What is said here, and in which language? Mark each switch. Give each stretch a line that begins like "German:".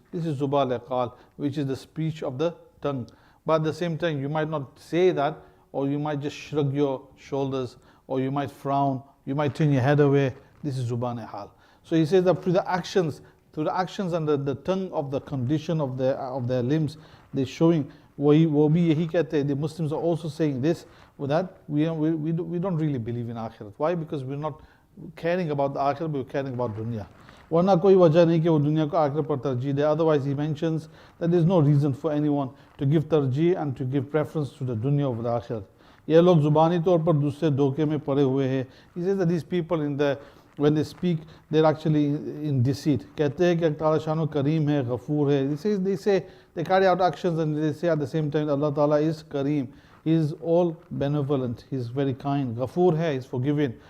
English: This is zuban qal, which is the speech of the tongue. But at the same time, you might not say that, or you might just shrug your shoulders, or you might frown, you might turn your head away. This is zuban hal. So he says that through the actions and the tongue of the condition of their limbs, they're showing. The Muslims are also saying this, with that we don't really believe in akhirat. Why? Because we're not caring about the akhirat, but we're caring about dunya.
Hindi: वरना कोई वजह नहीं कि वो दुनिया को आखिरत पर तरजीह दे.
English: Otherwise, he mentions that there's no reason for anyone to give tarjih and to give preference to the dunya over the akhirat.
Hindi: ये लोग जुबानी तौर पर दूसरे धोखे में पड़े हुए हैं.
English: He says that these people when they speak, they're actually in deceit.
Hindi: कहते हैं कि अल्लाह ताला शानो करीम है, गफूर है.
English: They say they carry out actions and they say at the same time Allah Ta'ala is Kareem. He is all benevolent, He is very kind.
Hindi: Ghafoor hai,
English: He is forgiving.